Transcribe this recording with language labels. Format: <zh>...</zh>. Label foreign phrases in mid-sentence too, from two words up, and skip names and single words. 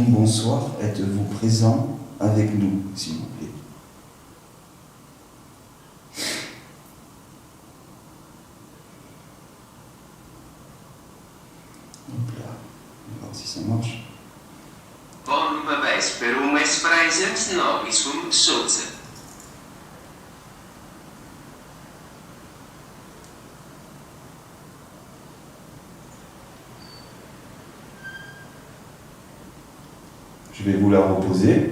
<fr>Bonsoir, êtes-vous présent avec nous, s'il vous plaît? Hop là, on va voir si ça marche.</fr> <la>Bonum vesperum es praesens nobiscum soce.</la> <fr>Je vais vous la reposer.</fr>